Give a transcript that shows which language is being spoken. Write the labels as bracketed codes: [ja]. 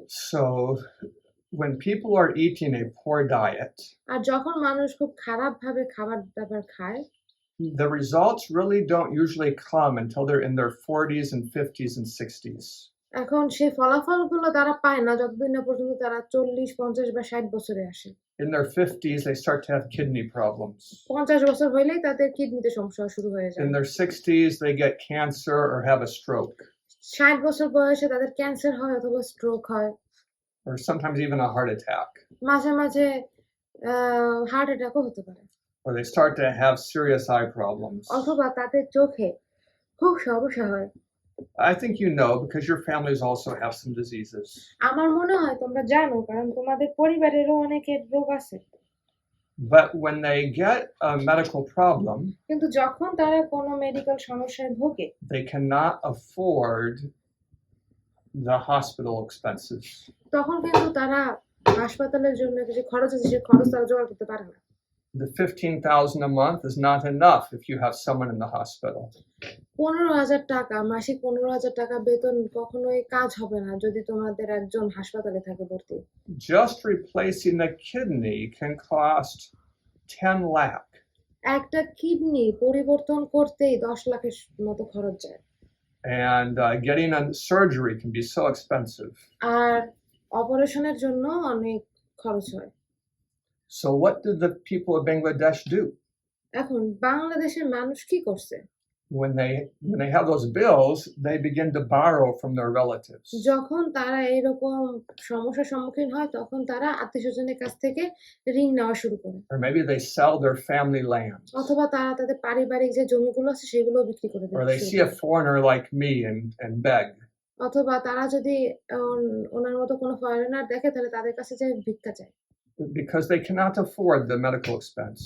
[en] So when people are eating a poor diet, [bn] আর যখন মানুষ খুব খারাপ ভাবে খাবার দাবার খায়, [en] the results really don't usually come until they're in their 40s and 50s and 60s. [bn] এখন সেই ফলাফলগুলো তারা পায় না যতদিন না পর্যন্ত তারা 40, 50 বা 60 বছরে আসে। [en] In their 50s, they start to have kidney problems. [bn] 50 বছর হইলেই তাদের কিডনিতে সমস্যা শুরু হয়ে যায়। [en] In their 60s, they get cancer or have a stroke. [bn] 60 বছর বয়সে তাদের ক্যান্সার হয় অথবা স্ট্রোক হয়। [en] Or sometimes even a heart attack. [bn] মাঝে মাঝে হার্ট অ্যাটাকও হতে পারে। [en] Or they start to have serious eye problems. [bn] অথবা তাদের চোখে খুব সমস্যা হয়। [en] I think you know because your families also have some diseases. [bn] আমার মনে হয় তোমরা জানো, কারণ তোমাদের পরিবারেরও অনেকের রোগ আছে। [en] But when they get a medical problem, [bn] কিন্তু যখন তারা কোনো মেডিকেল সমস্যায় ভোগে [en] they cannot afford the hospital expenses. [bn] তখন কিন্তু তারা হাসপাতালের জন্য যে খরচ আছে সেই খরচ তারা জোগাড় করতে পারে না। [en] The $15,000 a month is not enough if you have someone in the hospital. [bn] 15,000 টাকা মাসিক 15,000 টাকা বেতন কখনোই কাজ হবে না যদি তোমাদের একজন হাসপাতালে থাকে ভর্তি। [en] Just replacing a kidney can cost 10 lakh. [bn] একটা কিডনি পরিবর্তন করতেই 10 লাখের মতো খরচ যায়। [en] And getting a surgery can be so expensive. [bn] আর অপারেশনের জন্য অনেক খরচ হয়। [en] So what did the people of Bangladesh do? [bn] এখন বাংলাদেশের মানুষ কি করছে? [en] When they have those bills, they begin to borrow from their relatives. [bn] যখন তারা এরকম সমস্যার সম্মুখীন হয় তখন তারা আত্মীয়স্বজনের কাছ থেকে ঋণ নেওয়া শুরু করে। [en] Or maybe they sell their family land. [bn] অথবা তারা তাদের পারিবারিক যে জমিগুলো আছে সেগুলো বিক্রি করে [en] Or they [bn] দেয়। [en] see a foreigner like me and beg. [bn] অথবা তারা যদি ওনার মতো কোনো ফরেনার দেখে তাহলে তাদের কাছে যে ভিক্ষা চায়। [en] Because they cannot afford the medical expense.